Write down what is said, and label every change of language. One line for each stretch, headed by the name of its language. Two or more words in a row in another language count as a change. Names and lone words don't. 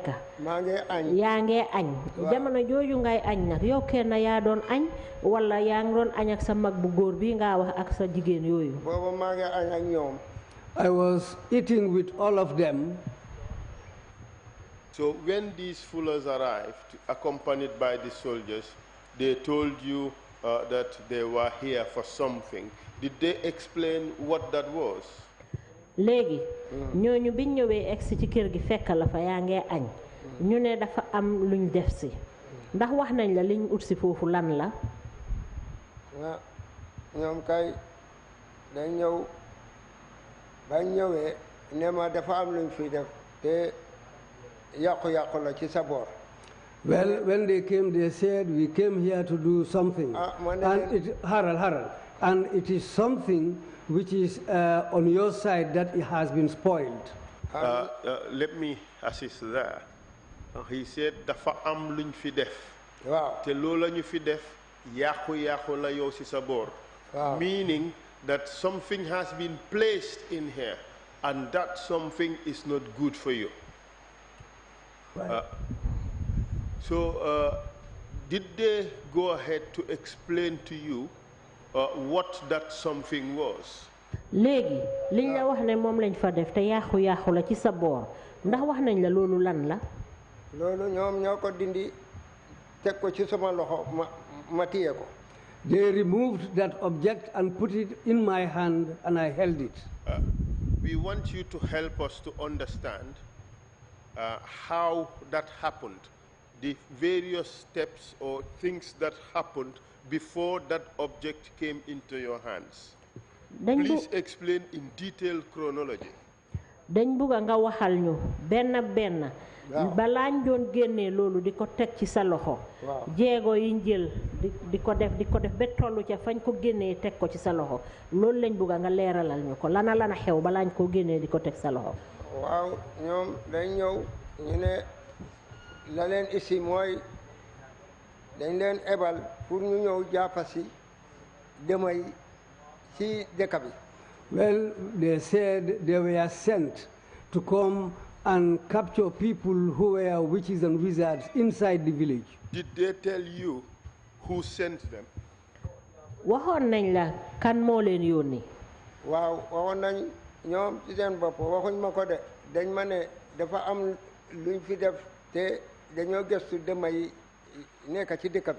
Wolof: maa ngi añ. yaa ngee añ. jamono jooju ngay añ nag yow kenn yaa doon añ wala yaa ngi doon añ ak sa mag bu góor bi ngaa wax ak sa jigéen yooyu. booba maa ngi añ ak ñoom.
English: I was eating with all of them. So when these fullers arrived, accompanied by the soldiers, they told you that they were here for something. Did they explain what that was?
Wolof: léegi ñooñu biñ ñëwee egsi ci kër gi fekk la fa yaa ngee añ ñu ne dafa am luñ def si ndax wax nañ la liñ ut si foofu lan la. ñoom kay dañ ñëw bañ ñëwee ne ma dafa am luñ fi def te yàqu-yàqu la ci sa boor.
English: Well, when they came, they said, we came here to do something. Haral, and it is something which is on your side that it has been spoiled. Let me assist there. He said,
Wolof: dafa am luñ fi def.
English: Wow.
Wolof: Te lola ñu fi def yàqu-yàqu la yow ci sa boor.
English: Meaning that something has been placed in here, and that something is not good for you. Right. Did they go ahead to explain to you what that something was?
Wolof: léegi liñ la wax ne moom lañ fa def te yàqu-yàqu la ci sa boor ndax wax nañ la loolu lan la. loolu ñoom ñoo ko dindi teg ko ci sama loxo ma téye ko.
English: They removed that object and put it in my hand, and I held it. We want you to help us to understand how that happened, the various steps or things that happened before that object came into your hands. Please explain in detail chronology.
Wolof: dañ bugg nga waxal ñu benn balaañ doon génnee loolu di ko teg ci sa loxo jéego yiñ jël di ko def ba tollu ca fañ ko génnee teg ko ci sa loxo loolu lañ bugg nga leeralal ñu ko lana xew balaañ ko génnee di ko teg sa loxo. waaw ñoom dañ ñëw ñu ne la leen isi mooy dañ leen ebal pour ñu ñëw jàppa si demay ci dëkk bi.
English: Well, they said they were sent to come and capture people who were witches and wizards inside the village. Did they tell you who sent them?
Wolof: waxoon nañ la kan moo leen yónni. waaw waxoon nañ ñoom ci seen bopp waxuñ ma ko de dañ ma ne dafa am luñ fi def te dañoo gëstu dema yi nekk ci dëkk bi.